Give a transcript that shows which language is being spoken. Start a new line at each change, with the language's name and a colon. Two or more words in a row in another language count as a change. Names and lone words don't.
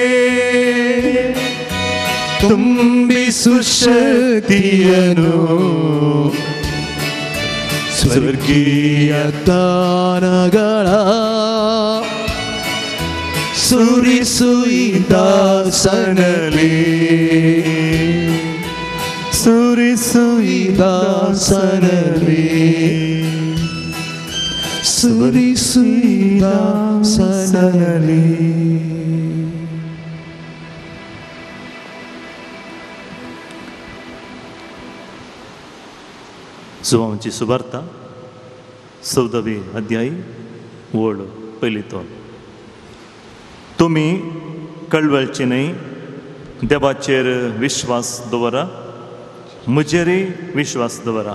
Kannada: ತುಂಬಿಸು ಶಕ್ತಿಯನು, ಸ್ವರ್ಗೀಯ ತಾನಗಳ ಸುರಿಸು ಈ ದಾಸನಲ್ಲಿ, ಸುರಿಸು ಈ ದಾಸನಲ್ಲಿ, ಸುರಿಸು ಈ ದಾಸನಲ್ಲಿ.
Konkani: जुवांची सुवार्ता 14वी अध्याय ओळ पहिली तोल. तुम्ही कळवळचे नाही, देवाचेर विश्वास दवरा, म्हजेरय विश्वास दवरा.